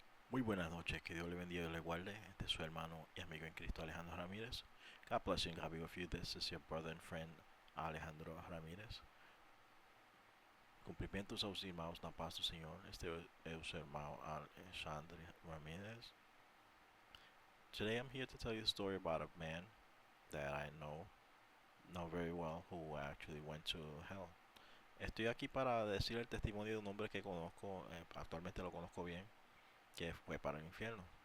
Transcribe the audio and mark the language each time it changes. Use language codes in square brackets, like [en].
[es] Muy buenas noches, que Dios le bendiga y le guarde. Este es su hermano y amigo en Cristo Alejandro Ramírez. [en] God bless you and God be with you. This is your brother and friend Alejandro Ramírez. [pt] Cumprimentos aos irmãos na paz do Senhor. Este é o seu irmão Alexandre Ramírez. [en] Today I'm here to tell you the story about a man that I know very well who actually went to hell. [es] Estoy aquí para decir el testimonio de un hombre que conozco, actualmente lo conozco bien, que fue para el infierno.